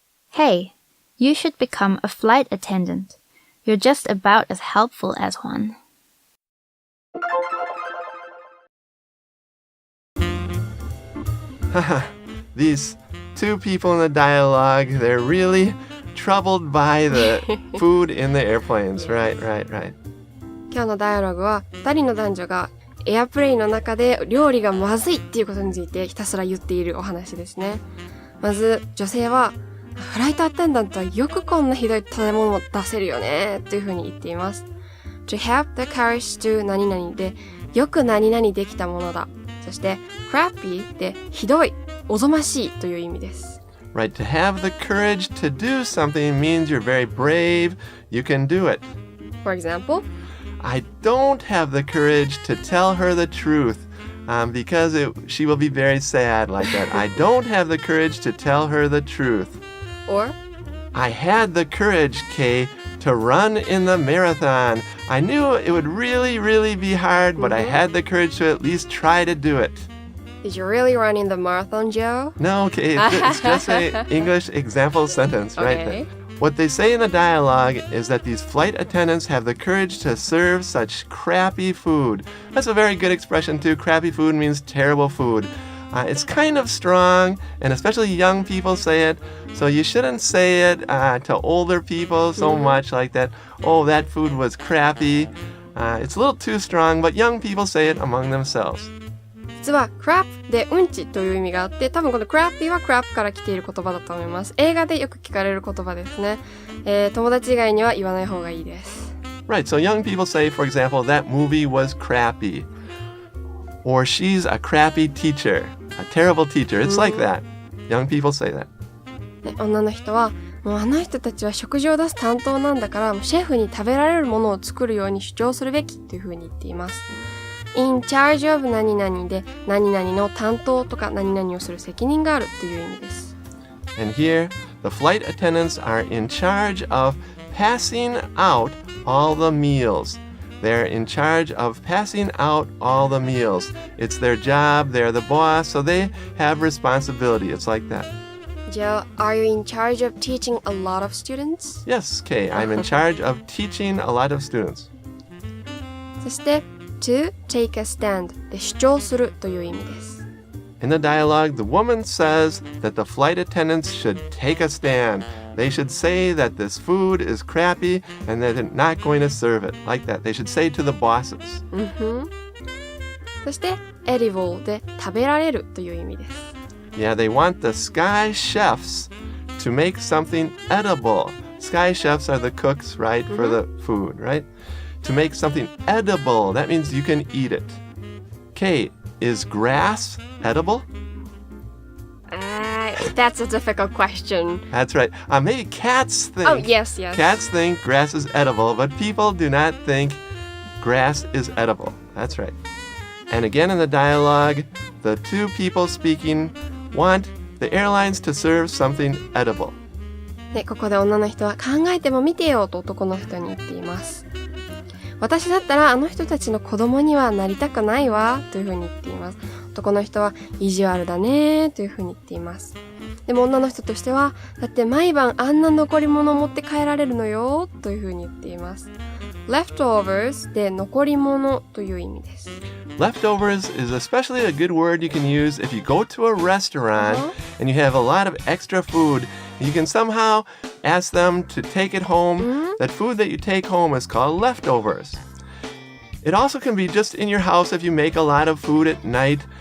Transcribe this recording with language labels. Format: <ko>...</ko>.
<en>Hey, you should become a flight attendant. You're just about as helpful as one. These two people in the dialogue, they're really troubled by the food in the airplanes. Right.</en> <ja>今日のダイアログは2人の男女がエアプレインの中で料理がまずいっていうことについてひたすら言っているお話ですね。まず女性はフライトアテンダントはよくこんなひどい食べ物を出せるよねというふうに言っています。</ja> <en>To have the courage to</en> <ja>何々でよく何々できたものだ。そして crappy でひどい、おぞましいという意味です。</ja> <en>Right, to have the courage to do something means you're very brave, you can do it. For example, I don't have the courage to tell her the truth because she will be very sad like that. I don't have the courage to tell her the truth. or I had the courage, Kay, to run in the marathon. I knew it would really be hard, but I had the courage to at least try to do it. Did you really run in the marathon, Joe? No, Kay, it's just an English example sentence, right? Okay. What they say in the dialogue is that these flight attendants have the courage to serve such crappy food. That's a very good expression too. Crappy food means terrible food. It's kind of strong, and especially young people say it. So you shouldn't say it to older people so much like that. Oh, that food was crappy. It's a little too strong, but young people say it among themselves.</en> <ja>実は crap でうんちという意味があって、多分この crappy は crap から来ている言葉だと思います。映画でよく聞かれる言葉ですね。友達以外には言わない方がいいです。</ja> <en>Right, so young people say, for example, that movie was crappy. Or she's a crappy teacher, a terrible teacher. It's like that. Young people say that.</en> <ja>で女の人はもうあの人たちは食事を出す担当なんだからもうシェフに食べられるものを作るように主張するべきというふうに言っています。</ja> <en>in charge of</en> <ja>何々で何々の担当とか何々をする責任があるという意味です。</ja> <en>And here, the flight attendants are in charge of passing out all the meals. They're in charge of passing out all the meals. It's their job, they're the boss, so they have responsibility. It's like that. Joe, are you in charge of teaching a lot of students? Yes, Kay, I'm in charge of teaching a lot of students.</en> <ja>そして</ja> <en>to take a stand</en> <ja>で主張するという意味です。</ja> <en>In the dialogue, the woman says that the flight attendants should take a stand. They should say that this food is crappy and that they're not going to serve it. Like that. They should say to the bosses.</en> <ja>そして edible で食べられるという意味です。</ja> <en>Yeah, they want the sky chefs to make something edible. Sky chefs are the cooks, right, for the food, right? To make something edible, that means you can eat it. Kate, is grass edible? That's a difficult question. That's right. Maybe cats think. Oh, yes. Cats think grass is edible, but people do not think grass is edible. That's right. And again in the dialogue, the two people speaking want the airlines to serve something edible.</en> <ja>で、ここで女の人は考えても見てよと男の人に言っています。私だったらあの人たちの子供にはなりたくないわというふうに言っています。男の人は意地悪だねというふうに言っています。でも女の人としてはだって毎晩あんな残り物を持って帰られるのよというふうに言っています。 leftovers で残り物という意味です。</ja> <en>Leftovers is especially a good word you can use if you go to a restaurant and you have a lot of extra food. You can somehow ask them to take it home. That food that you take home is called leftovers. It also can be just in your house if you make a lot of food at night.</en>